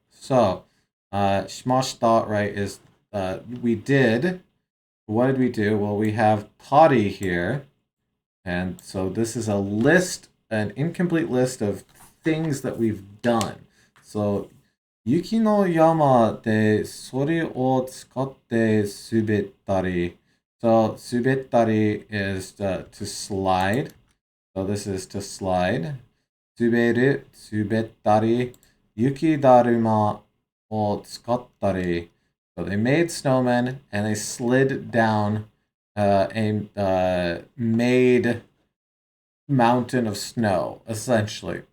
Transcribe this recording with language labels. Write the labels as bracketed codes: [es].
[en] So, しました right, is we did. What did we do? Well, we have Toddy here. And so this is a list, an incomplete list of things that we've done. [ja] So, 雪の山でそれを使って滑ったり. [en] So, 滑ったり is to slide. So this is to slide. 滑ったり. [ja] 雪だるまを使ったり. [en] So they made snowmen and they slid down a made mountain of snow, essentially.